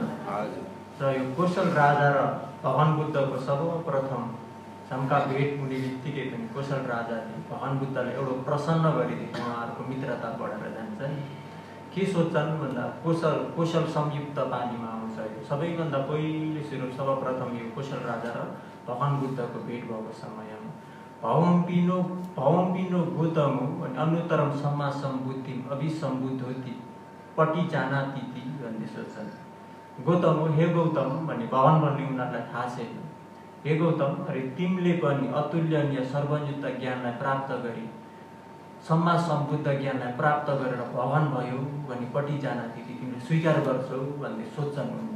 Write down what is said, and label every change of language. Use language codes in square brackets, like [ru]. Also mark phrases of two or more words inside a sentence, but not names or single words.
[ne] र यो कोशल राजा र भगवान बुद्धको सर्वप्रथम समका भेट हुने बित्तिकै पनि कोशल राजाले भगवान बुद्धलाई एउटा प्रसन्न गरिदिए। उहाँहरूको मित्रता बढेर जान्छ नि। के सोच्छन् भन्दा कोशल संयुक्त पालीमा आउँछ। यो सबैभन्दा पहिले सुरु सर्वप्रथम यो कोशल राजा र भगवान बुद्धको भेट भएको समयमा [pi] भवम्पिनो गौतमो [ne] अनि [pi] अनुत्तरम सम्मा सम्बुद्धि अभिसम्बुद्धोति पटी जानाति [ne] भन्ने सोच्छन्। गौतम हे गौतम भन्ने भगवान भन्ने उनीहरूलाई थाहा छैन। हे गौतम, अरे तिमीले पनि अतुल्यनीय सर्वयुक्त ज्ञानलाई प्राप्त गरी [pi] सम्मा सम्बुद्ध [ne] ज्ञानलाई प्राप्त गरेर भगवान भयो भने [pi] पटी जानाति [ne] तिमीले स्वीकार गर्छौ भन्ने सोच्छन् उनले।